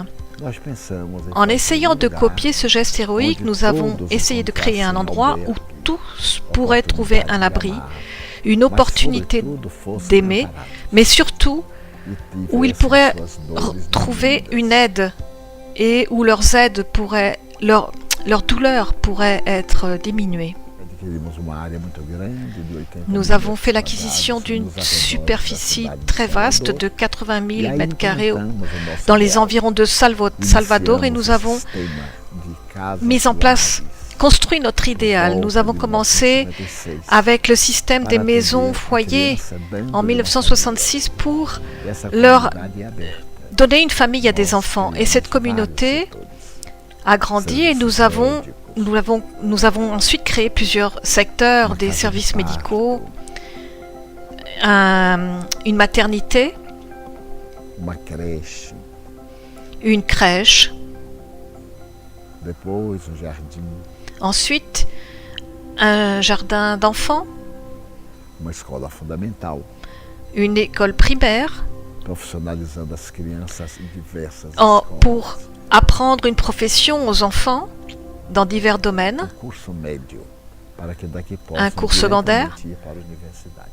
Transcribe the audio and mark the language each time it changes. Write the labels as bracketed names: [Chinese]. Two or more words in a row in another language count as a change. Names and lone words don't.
[French] En essayant de copier ce geste héroïque, nous avons essayé de créer un endroit où tous pourraient trouver un abri, une opportunité d'aimer, mais surtout où ils pourraient trouver une aide, et où leurs aides pourraient leur douleur pourrait être diminuée. [Portuguese] Adquirimos uma área muito grande de 80 [French] Nous avons fait l'acquisition d'une superficie très vaste de 80 000 mètres carrés dans les environs de Salvador et nous avons mis en place, construit notre idéal. Nous avons commencé avec le système des maisons foyers en 1966 pour leur donner une famille à des enfants. Et cette communauté a grandi et nous avons ensuite créé plusieurs secteurs, des services médicaux, une maternité, [Portuguese] uma creche, [French] une crèche, [Portuguese] depois jardim, [French] ensuite un jardin d'enfants, [Portuguese] uma escola fundamental, [French] une école primaire, [Portuguese] profissionalizando as crianças em diversas [French] pour apprendre une profession aux enfants dans divers domaines, [Portuguese] curso médio, para que daqui [French] un cours secondaire, [Portuguese] ir para a universidade.